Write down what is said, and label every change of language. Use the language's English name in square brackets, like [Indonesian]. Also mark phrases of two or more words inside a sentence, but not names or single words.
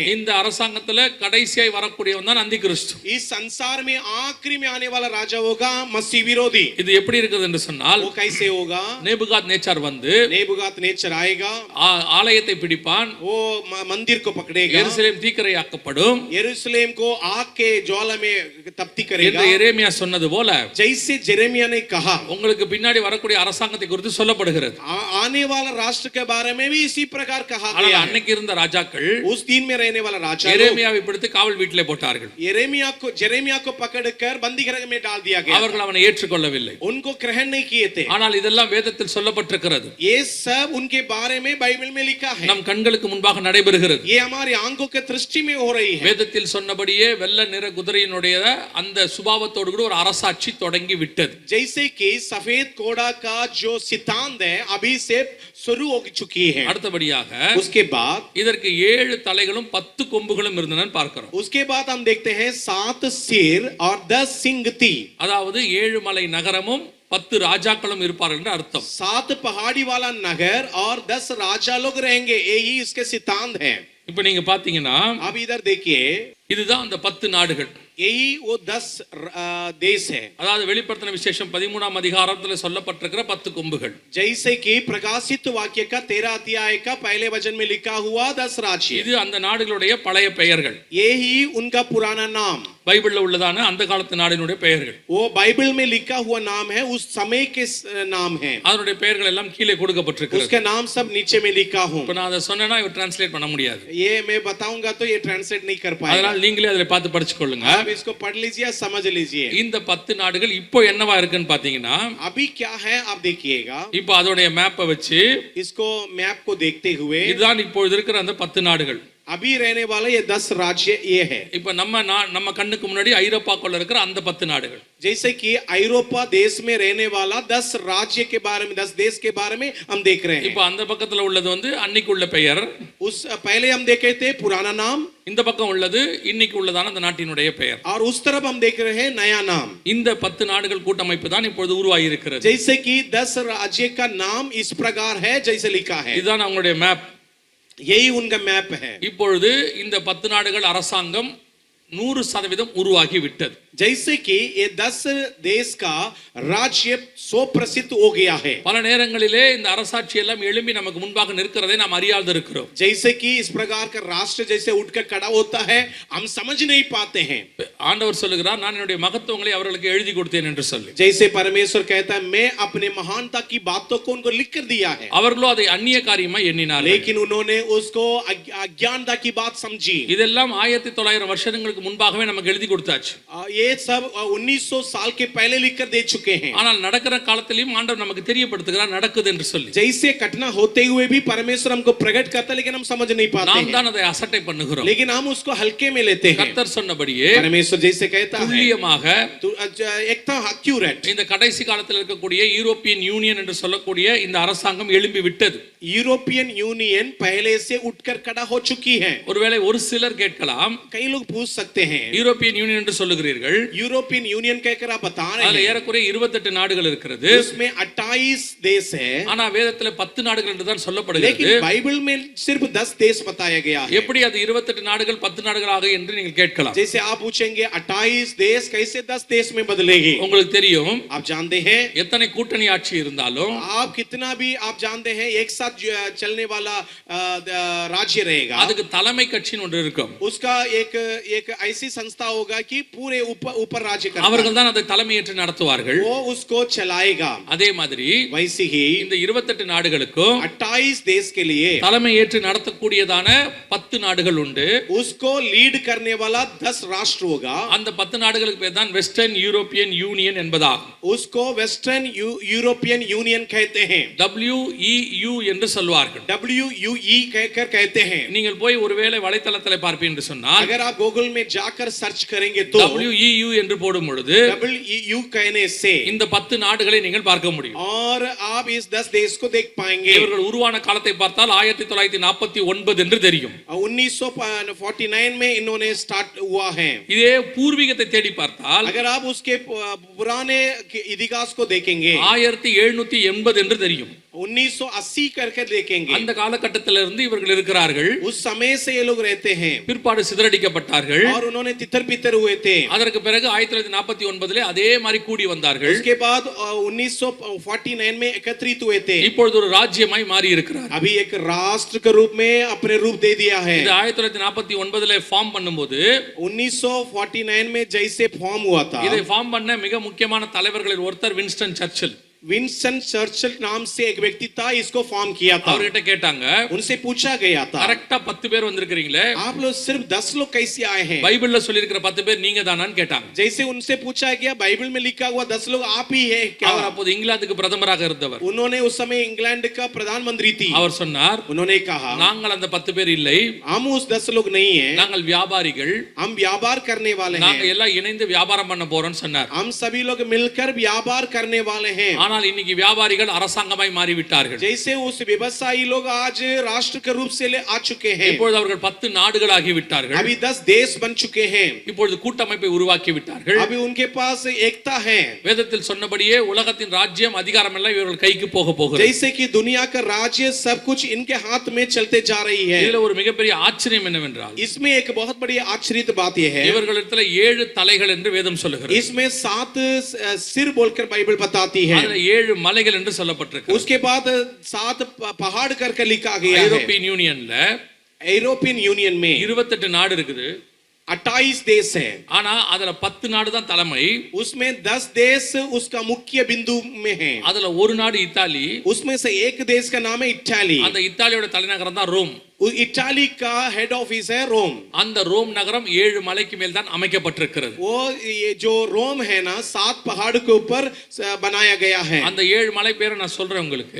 [Tamil] இந்த அரசாங்கத்துல கடைசியாய் வரக்கூடியவன் தான் அந்தி கிறிஸ்து. [Hindi] इस संसार में आखिरी में आने वाला राजा होगा मसीह विरोधी. [Tamil] இது எப்படி இருக்குது என்று சொன்னால் [Hindi] वो कैसे होगा? [Tamil] நேபுகாத் நேச்சார் வந்து [Hindi] नेबुकदनेस्सर आएगा, [Tamil] ஆலயத்தை பிடிப்பான், [Hindi] वो मंदिर को पकड़ेगा, [Tamil] எருசலேம் தீக்கிரையாக்கப்படும் [Hindi] यरूशलेम को आग के ज्वाला में तप्ती करेगा. [Tamil] என்று எரேமியா சொன்னது போல [Hindi] जैसे जेरेमिया ने कहा [Tamil] உங்களுக்கு பின்னாடி வரக்கூடிய அரசாங்கத்தை குறித்து சொல்லப்படுகிறது. [Hindi] आने वाला राष्ट्र के बारे में भी इसी प्रकार कहा [Tamil] ஆனால் [Hindi] गया है. [Tamil] அன்னைக்கு இருந்த ராஜாக்கள் [Hindi] उस दिन में रहने वाला राजा [Tamil] எரேமியாவை பிடித்து காவல் வீட்டிலே போட்டார்கள். [Hindi] जेरेमिया को पकड़कर बंदी गृह में डाल दिया गया. [Tamil] அவர்கள் அவனை ஏற்றுக்கொள்ளவில்லை. [Hindi] उनको ग्रहण नहीं किए थे. [Tamil] ஆனால் இதெல்லாம் வேதத்தில் சொல்லப்பட்டிருக்கிறது. [Hindi] ये सब उनके बारे में बाइबल में लिखा है. [Tamil] நம் கண்களுக்கு முன்பாக நடைபெறுகிறது. [Hindi] ये हमारी आंखों के दृष्टि में हो रही है. [Tamil] வேதத்தில் சொன்னபடியே வெள்ளை நிற குதிரையினுடைய அந்த சுபாவத்தோடு கூட ஒரு அரசாட்சி தொடங்கி விட்டது. [Hindi] जैसे कि सफेद घोड़ा का जो सिद्धांत है अभी से शुरू हो चुकी है. [Tamil] அடுத்தபடியாக [Hindi] उसके बाद [Tamil] இதற்கு 7 தலைகளும் 10 கொம்புகளும் இருந்தன பார்க்கிறோம். [Hindi] उसके बाद हम देखते हैं 7 सिर और 10 सिंग थी. [Tamil] அதாவது 7 மலை நகரமும் 10 ராஜாக்களும் இருப்பார்கள் என்று அர்த்தம். [Hindi] 7 पहाड़ी वाला नगर और 10 राजा लोग रहेंगे, यही इसके सिद्धांत है. [Tamil] இப்போ நீங்க பாத்தீங்கன்னா [Hindi] अब इधर देखिए, [Tamil] இதுதான் அந்த 10 நாடுகள். [Hindi] यही वो 10 देश है. [Tamil] அதாவது வெளிப்படுத்தின விசேஷம் 13ஆம் அதிகாரத்துல சொல்லப்பட்டிருக்கிற 10 கொம்புகள். [Hindi] जैसे कि प्रकाशित वाक्य का 13 अध्याय का पहले वचन में लिखा हुआ 10 राज्य. [Tamil] இது அந்த நாடுகளுடைய பழைய பெயர்கள். [Hindi] यही उनका पुराना नाम. [Tamil] பைபிள்ல உள்ளதான அந்த காலத்து நாடினுடைய பெயர்கள். [Hindi] वो बाइबल में लिखा हुआ नाम है, उस समय के नाम है. [Tamil] அதனுடைய பெயர்கள் எல்லாம் கீழே கொடுக்கப்பட்டிருக்கிறது. [Hindi] उसके नाम सब नीचे में लिखा हूं. [Tamil] இப்போ நான் அதை சொன்னேனா இவர் டிரான்ஸ்லேட் பண்ண முடியாது. [Hindi] ये मैं बताऊंगा तो ये ट्रांसलेट नहीं कर पाएगा. [Tamil] அதனால நீங்களே அதிலே பார்த்து படிச்சுக்கொள்ளுங்க. [Hindi] आप इसको पढ़ लीजिए, समझ लीजिए. [Tamil] இந்த 10 நாடுகள் இப்போ என்னவா இருக்குன்னு பாத்தீங்கன்னா [Hindi] अभी क्या है आप देखिएगा. [Tamil] இப்போ அதோடைய மேப்பை வச்சு [Hindi] इसको मैप को देखते हुए [Tamil] இதுதான் இப்போ இருக்கிற அந்த 10 நாடுகள். [Hindi] अभी रहने वाला ये 10 राज्य ये है. [Tamil] இப்போ நம்ம கண்ணுக்கு முன்னாடி ஐரோப்பாக்குள்ள இருக்கிற அந்த 10 நாடுகள். [Hindi] जैसे कि यूरोपा देश में रहने वाला 10 राज्य के बारे में, 10 देश के बारे में हम देख रहे हैं. [Tamil] இப்போ அந்த பக்கத்துல உள்ளது வந்து அன்னைக்கு உள்ள பெயர். [Hindi] उस पहले हम देखे थे पुराना नाम. [Tamil] இந்த பக்கம் உள்ளது இன்னைக்கு உள்ளதான அந்த நாட்டினுடைய பெயர். [Hindi] और उस तरफ हम देख रहे हैं नया नाम. [Tamil] இந்த 10 நாடுகள் கூட்டமைப்பு தான் இப்பொழுது உருவாகி இருக்கிறது. [Hindi] जैसे कि 10 राज्य का नाम इस प्रकार है जैसे लिखा है. [Tamil] இதுதான் அவங்களுடைய மேப். [Hindi] यही उनका मैप है. [Tamil] இப்பொழுது இந்த 10 நாடுகள் அரசாங்கம் 100% உருவாகி விட்டது. [Hindi] जैसे कि ये 10 देश का राज्य 100% हो गया है. [Tamil] பல நேரங்களிலே இந்த அரசாட்சி எல்லாம் எழும்பி நமக்கு முன்பாக நிற்கிறதை நாம் அறியாது இருக்கிறோம். [Hindi] जैसे कि इस प्रकार का राष्ट्र जैसे उठकर खड़ा होता है हम समझ नहीं पाते हैं. [Tamil] ஆண்டவர் சொல்லுகிறார் நான் என்னுடைய மகத்துவங்களை அவர்களுக்கு எழுதி கொடுத்தேன் என்று சொல்லி. [Hindi] जैसे परमेश्वर कहता है मैं अपने महानता की बातों को उनको लिख कर दिया है. [Tamil] அவர்களோ அதை அந்நிய காரியமா எண்ணினார்கள். [Hindi] लेकिन उन्होंने उसको अज्ञानता की बात समझी. [Tamil] இதெல்லாம் 1900 வருஷங்களுக்கு முன்பாகவே நமக்கு எழுதி கொடுத்தாச்சு. [Hindi] ये ये सब 1900 साल के पहले लिखकर दे चुके हैं। [Tamil] ஆனால் நடக்கிற காலத்திலயும் ஆண்டவர் நமக்கு தெரியப்படுத்துகிறார் நடக்குது என்று சொல்லி. [Hindi] जैसे घटना होते हुए भी परमेश्वर हमको प्रकट करता है, लेकिन हम समझ नहीं पाते [Tamil] நாம் [Hindi] हैं, [Tamil] தான் அதை அசட்டை பண்ணுகிறோம். [Hindi] लेकिन हम उसको हल्के में लेते हैं। [Tamil] கர்த்தர் சொன்னபடியே [Hindi] परमेश्वर जैसे कहता है [Tamil] துல்லியமாக [Hindi] तो एकदम एक्यूरेट [Tamil] இந்த கடைசி காலத்தில் இருக்கக்கூடிய யூரோப்பியன் யூனியன் என்று சொல்லக்கூடிய இந்த அரசாங்கம் எழும்பி விட்டது. [Hindi] यूरोपियन यूनियन पहले से उठकर खड़ा हो चुकी है। [Tamil] ஒருவேளை ஒரு சிலர் கேட்கலாம், [Hindi] कई लोग पूछ सकते हैं [Tamil] யூரோப்பியன் யூனியன் என்று சொல்லுகிறீர்கள், [Hindi] यूरोपियन यूनियन कहकर आप बता रहे [Tamil] அதுல [Hindi] हैं, [Tamil] ஏறக்குறைய 28 நாடுகள் இருக்கிறது. [Hindi] उसमें 28 देश है, [Tamil] ஆனா வேதத்துல 10 நாடுகள் என்று தான் [Hindi] लेकिन [Tamil] சொல்லப்படுகிறது. [Hindi] बाइबल में सिर्फ 10 देश बताया गया है। [Tamil] எப்படி அது 28 நாடுகள் 10 நாடுகளாக என்று நீங்கள் கேட்கலாம். [Hindi] जैसे आप पूछेंगे 28 देश कैसे 10 देश में बदलेगी? [Tamil] உங்களுக்கு தெரியும், [Hindi] आप जानते हैं, [Tamil] எத்தனை கூட்டணி ஆட்சி இருந்தாலும் [Hindi] आप कितना भी आप जानते हैं एक साथ चलने वाला राज्य रहेगा, [Tamil] அதுக்கு தலைமை கட்சின்னு ஒன்று இருக்கும். [Hindi] उसका एक एक ऐसी संस्था होगा कि पूरे ऊपर राज्य करता है, [Tamil] அவர்கள் தான் அதை தலைமையேற்று நடத்துவார்கள். [Hindi] वो उसको चलाएगा। [Tamil] அதே மாதிரி [Hindi] वैसे ही [Tamil] இந்த 28 நாடுகளுக்கும் [Hindi] 28 देश के लिए [Tamil] தலைமையேற்று நடத்தக்கூடியதான 10 நாடுகள் உண்டு. [Hindi] उसको लीड करने वाला 10 राष्ट्र होगा। [Tamil] அந்த 10 நாடுகளுக்கு பேர் தான் வெஸ்டர்ன் யூரோப்பியன் யூனியன் என்பதாகும். [Hindi] उसको वेस्टर्न यूरोपियन यूनियन कहते हैं, [Tamil] WEU என்று சொல்வார்கள். [Hindi] WUE कहकर कहते हैं। [Tamil] நீங்கள் போய் ஒருவேளை வலைத்தளத்தில் பார்ப்பீங்க என்று சொன்னால் [Hindi] अगर आप गूगल में जाकर सर्च करेंगे तो [Tamil] WEU என்று போடும் பொழுது [Hindi] WEU कहने से [Tamil] இந்த 10 நாடுகளை நீங்கள் பார்க்க முடியும். [Hindi] और आप इस 10 देश को देख पाएंगे। [Tamil] இவர்கள் உருவான காலத்தை பார்த்தால் 1949 என்று தெரியும். [Hindi] 1949 में इन्होंने स्टार्ट हुआ है। [Tamil] இதே பூர்வீகத்தை தேடி பார்த்தால் [Hindi] अगर आप उसके पुराने इतिहास को देखेंगे [Tamil] 1780 என்று தெரியும். [Hindi] 1980 करके देखेंगे, [Tamil] அந்த காலகட்டத்திலிருந்து இவர்கள் இருக்கிறார்கள். [Hindi] उस समय से ये लोग रहते हैं [Tamil] பிற்பாடு சிதறடிக்கப்பட்டார்கள். [Hindi] और उन्होंने तितर बितर हुए थे। [Tamil] அதற்கு பிறகு 1949 அதே மாதிரி கூடி வந்தார்கள். [Hindi] उसके बाद 1949 में एकत्रित हुए थे। [Tamil] இப்பொழுது ஒரு ராஜ்யமாய் மாறி இருக்கிறார். [Hindi] अभी एक राष्ट्र के रूप में अपने रूप दे दिया है। [Tamil] இது 1949 ஃபார்ம் பண்ணும்போது [Hindi] 1949 में जैसे फॉर्म हुआ था, [Tamil] இதை ஃபார்ம் பண்ண மிக முக்கியமான தலைவர்களில் ஒருத்தர் வின்ஸ்டன் சர்ச்சில். [Hindi] विंस्टन चर्चिल नाम से एक व्यक्ति था, इसको फॉर्म किया था। [Tamil] அவர்கிட்ட கேட்டாங்க, [Hindi] उनसे पूछा गया था, [Tamil] கரெக்ட்டா 10 பேர் வந்திருக்கீங்களே, [Hindi] आप लोग सिर्फ 10 लोग कैसे आए हैं? [Tamil] பைபிள்ல சொல்லி இருக்கிற 10 பேர் நீங்க தானான்னு கேட்டாங்க. [Hindi] जैसे उनसे पूछा गया बाइबल में लिखा हुआ 10 लोग आप ही है क्या? [Tamil] அவர் அப்போது இங்கிலாந்துக்கு பிரதமராக இருந்தவர். [Hindi] उन्होंने उस समय इंग्लैंड का प्रधानमंत्री थी। [Tamil] அவர் சொன்னார், [Hindi] उन्होंने कहा [Tamil] நாங்கள் அந்த 10 பேர் இல்லை, [Hindi] हम उस 10 लोग नहीं हैं, [Tamil] நாங்கள் வியாபாரிகள், [Hindi] हम व्यापार करने वाले [Tamil] நாங்க [Hindi] हैं, [Tamil] எல்லாம் இணைந்து வியாபாரம் பண்ண போறோம்னு சொன்னார். [Hindi] हम सभी लोग मिलकर व्यापार करने वाले हैं। [Tamil] ஆனால் இன்னைக்கு வியாபாரிகள் அரசாங்கமாய் மாறிவிட்டார்கள். [Hindi] जैसे उस व्यवसायी लोग आज राष्ट्र के रूप से आ चुके हैं, [Tamil] இப்பொழுது அவர்கள் 10 நாடுகளாகி விட்டார்கள். [Hindi] अभी 10 देश बन चुके हैं, [Tamil] இப்பொழுது கூட்டமைப்பை உருவாக்கி விட்டார்கள். [Hindi] अभी उनके पास एकता है। [Tamil] வேதத்தில் சொன்னபடியே உலகத்தின் ராஜ்யம் அதிகாரம் எல்லாம் இவர்கள் கைக்கு போக போகிறது. [Hindi] जैसे कि दुनिया का राज्य सब कुछ इनके हाथ में चलते जा रही है। [Tamil] இதுல ஒரு மிகப்பெரிய ஆச்சரியம் என்னவென்றால், [Hindi] इसमें एक बहुत बड़ी आश्चर्य बात यह है, [Tamil] இவர்களிடத்துல 7 தலைகள் என்று வேதம் சொல்லுகிறது. [Hindi] इसमें 7 सिर बोलकर बाइबल बताती है। [Tamil] அதுல 7 மலைகள் என்று சொல்லப்பட்டிருக்கு. [Hindi] उसके बाद 7 पहाड़ करके लिखा गया है। [Tamil] யூரோப்பியன் யூனியன்ல [Hindi] यूरोपियन यूनियन में [Tamil] 28 நாடு இருக்குது. [Hindi] 28 देश है, [Tamil] ஆனா அதுல 10 நாடு தான் தலைமை. [Hindi] उसमें 10 देश उसका मुख्य बिंदु में है। [Tamil] அதுல ஒரு நாடு இத்தாலி. [Hindi] उसमें से एक देश का नाम है इटाली। [Tamil] அந்த இத்தாலியோட தலைநகரம் தான் ரோம். [Hindi] इटाली का [English] head office [Hindi] है रोम। [Tamil] அந்த ரோம் நகரம் 7 மலைக்கு மேல் தான் அமைக்கப்பட்டிருக்கிறது. [Hindi] वो ये जो रोम है ना 7 पहाड़ के ऊपर बनाया गया है। [Tamil] அந்த 7 மலை பேரை நான் சொல்றேன் உங்களுக்கு.